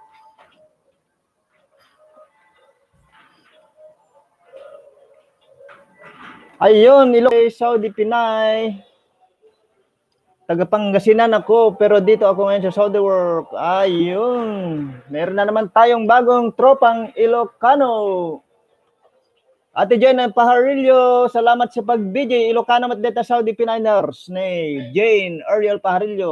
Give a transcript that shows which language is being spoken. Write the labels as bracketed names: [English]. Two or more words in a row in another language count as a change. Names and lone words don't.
[Filipino] Ayun, Saudi Pinay. Taga Pangasinan ako, pero dito ako ngayon sa Saudi work. Ayun. Meron na naman tayong bagong tropang Ilocano. Ate Jane Pajarillo, salamat sa pag-BJ. [Iloko] Ilocano mat deta Saudi Pinay-ners ni Jane Ariel Pajarillo.